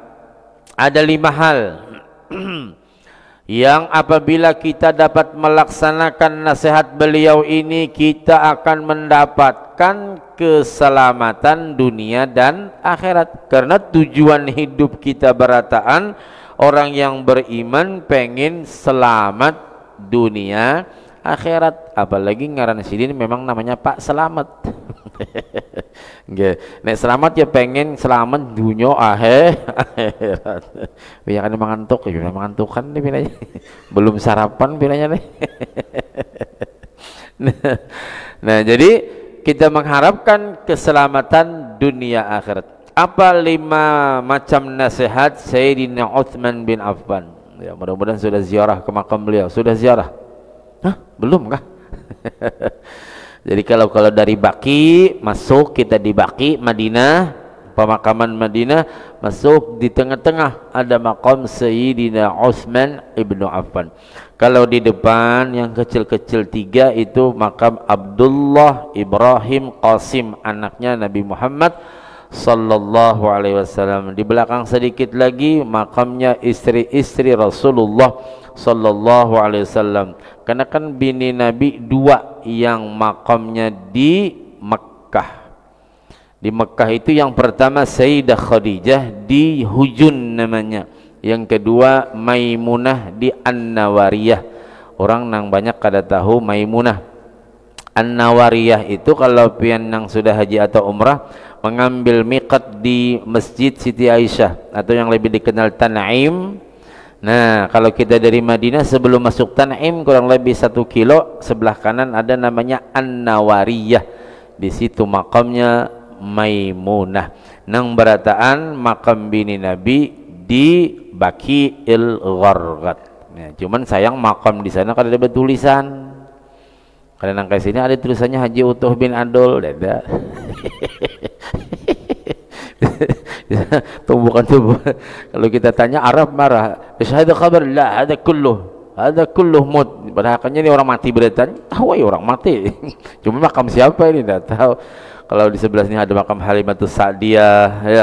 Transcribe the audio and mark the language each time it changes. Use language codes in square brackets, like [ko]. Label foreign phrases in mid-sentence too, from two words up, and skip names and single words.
[id] Ada 5 hal yang apabila kita dapat melaksanakan nasihat beliau ini, kita akan mendapatkan keselamatan dunia dan akhirat. Karena tujuan hidup kita berataan, orang yang beriman pengen selamat dunia akhirat. Apalagi [bjn] ngaran sidin [id] memang namanya Pak Selamat. Nek selamat ya pengen selamat dunia akhirat. Banyak kan mengantuk, ya mengantuk kan nih bilanya. Belum sarapan bilanya nih. Nah, jadi kita mengharapkan keselamatan dunia akhirat. Apa 5 macam nasihat Sayyidina Uthman bin Affan? Ya, mudah-mudahan sudah ziarah ke makam beliau. Sudah ziarah? Hah? Belum kah? Jadi kalau dari Baki masuk, kita di Baki Madinah, pemakaman Madinah, masuk di tengah-tengah ada makam Sayyidina Utsman ibnu Affan. Kalau di depan yang kecil-kecil 3 itu makam Abdullah Ibrahim Qasim, anaknya Nabi Muhammad [ar] صلى الله عليه وسلم. [id] Di belakang sedikit lagi makamnya istri-istri Rasulullah [ar] صلى الله عليه وسلم. [id] Karena kan bini Nabi 2 yang makamnya di Mekkah. Di Mekkah itu yang pertama Sayyidah Khadijah di Hujun namanya. Yang kedua Maimunah di An-Nawariyah. [bjn] Orang nang banyak kada tahu Maimunah. [id] An-Nawariyah itu kalau [bjn] pian nang [id] sudah haji atau umrah mengambil miqat di Masjid Siti Aisyah atau yang lebih dikenal Tan'im. Nah, kalau kita dari Madinah sebelum masuk Tan'im kurang lebih 1 kilo, sebelah kanan ada namanya An-Nawariyah. Di situ makamnya Maimunah. [bjn] Nang berataan makam bini Nabi di Baqi'il Gharqad. [id] Nah, cuman sayang makam di sana kada ada tulisan. Karena nang ke sini ada tulisannya Haji Utuh bin Adol, ada. Bukan. Kalau kita tanya Arab marah. Ada kabar lah, ada [ar] kulluh mut. [id] Padahal ini orang mati berarti. Tahu ya orang mati. Cuma makam siapa ini tidak tahu. Kalau di sebelah sini ada makam Halimatus Sa'diyah, ya.